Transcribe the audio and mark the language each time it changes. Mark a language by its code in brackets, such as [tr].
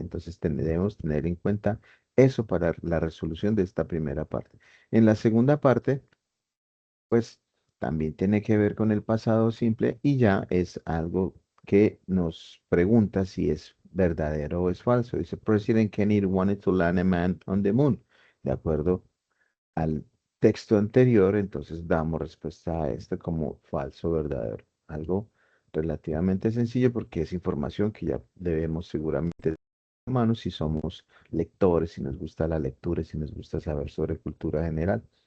[es] Entonces debemos tener en cuenta eso para la resolución de esta primera parte. En la segunda parte, pues también tiene que ver con el pasado simple y ya es algo que nos pregunta si es verdadero o es falso. [en] Dice, President Kennedy wanted to land a man on the moon. [es] De acuerdo al texto anterior, entonces damos respuesta a esto como falso o verdadero. Algo relativamente sencillo porque es información que ya debemos seguramente de mano si somos lectores, si nos gusta la lectura, si nos gusta saber sobre cultura general.